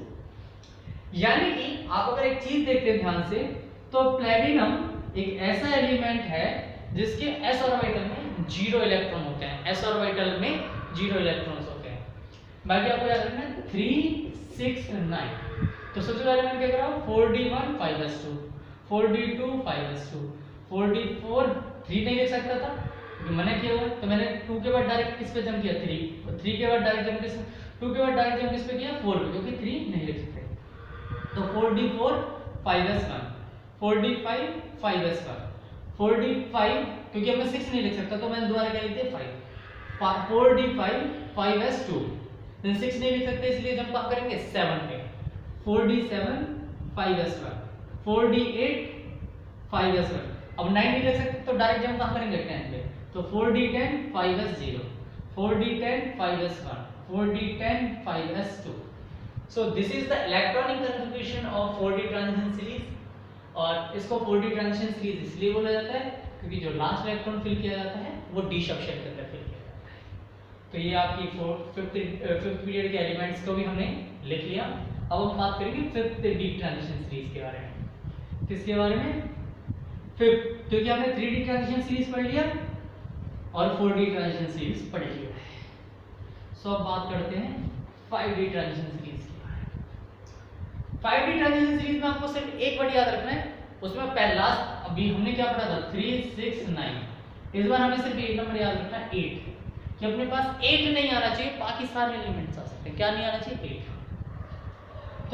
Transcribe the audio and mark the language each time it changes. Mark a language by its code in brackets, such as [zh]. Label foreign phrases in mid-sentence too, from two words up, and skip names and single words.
[hi] यानी कि आप अगर एक चीज देखते हैं ध्यान से, तो प्लेटिनम एक ऐसा एलिमेंट है जिसके s ऑर्बिटल में 0 इलेक्ट्रॉन होते हैं, s ऑर्बिटल में 0 इलेक्ट्रॉन्स होते हैं। बाकी आपको याद रखना है 3, 6, 9। तो सबसे पहले मैं क्या कर रहा हूं 4d1 5s2, 4d2 5s2, 4d4 3 नहीं लिख सकता था क्योंकि मना किया हुआ, तो मैंने 2 के बाद डायरेक्ट किस पे जंप किया 3 के बाद डायरेक्ट जंप किस 2 के बाद डायरेक्ट जंप किस पे किया 4 पे, क्योंकि 3 नहीं लिख सकते। तो 4d4 5s1, 4d5 5s1, 4d5 क्योंकि अब मैं 6 नहीं लिख सकता तो मैंने दोबारा क्या लिख दिया 5, 4d5 5s2, देन 6 नहीं लिख सकते इसलिए जंप आप करेंगे 7 पे, 4d7 5s1, 4d8 5s1। अब 9 नहीं लिख सकते तो डायरेक्ट जंप कहां करेंगे 10 पे, तो 4d10 5s0, 4d10 5s1, 4d10 5s2। [en] So this is the electronic configuration of 4d transition series, [hi] और इसको [en] 4d transition series [hi] इसलिए बोला जाता है क्योंकि जो लास्ट इलेक्ट्रॉन फिल किया जाता है वो d सबशेल के अंदर फिल किया जाता है। तो ये आपकी 5th पीरियड के एलिमेंट्स को भी हमने लिख लिया। अब हम बात करेंगे 5th [en] d transition series [hi] के बारे में। किसके बारे में? 5th, क्योंकि हमने [en] 3d transition series [hi] पढ़ लिया और [en] 4d transition series [hi] पढ़ लिया है। सो अब बात करते हैं [en] 5d transition series [hi] की। 5d [en] transition series [hi] में आपको सिर्फ एक वर्ड याद रखना है, उसमें पहला अभी हमने क्या पढ़ा था 3, 6, 9। इस बार हमें सिर्फ एक नंबर याद रखना है 8, कि अपने पास 8 नहीं आना चाहिए, बाकी सारे एलिमेंट्स आ सकते हैं। क्या नहीं आना चाहिए? 8।